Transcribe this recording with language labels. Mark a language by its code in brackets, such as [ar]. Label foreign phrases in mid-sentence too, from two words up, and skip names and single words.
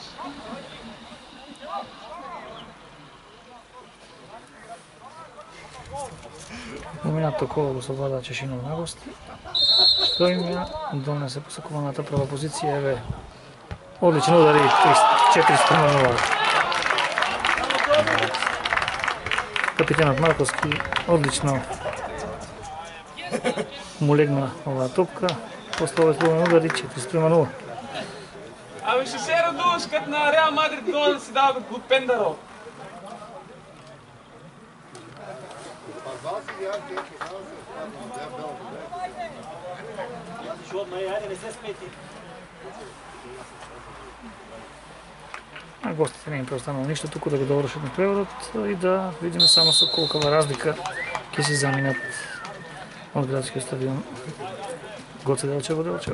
[mk] Моминато коло го совлада Чешинов на гости, што им ја донесе посакуваната прва позиција. Еве, одличен удар и 4-0. Капитенот Марковски одлично му легна оваа топка. После овој слободен удар и 4-0. [bg] Абе ще се радуваш като на Реал Мадрид гола да си дава от Пендаро. [mk] А гостите не им преостанало ништо, туку да го довршат на преводот и да видиме само со колкава разлика ќе се заминат од градскиот стадион Гоце Делчево Делчево.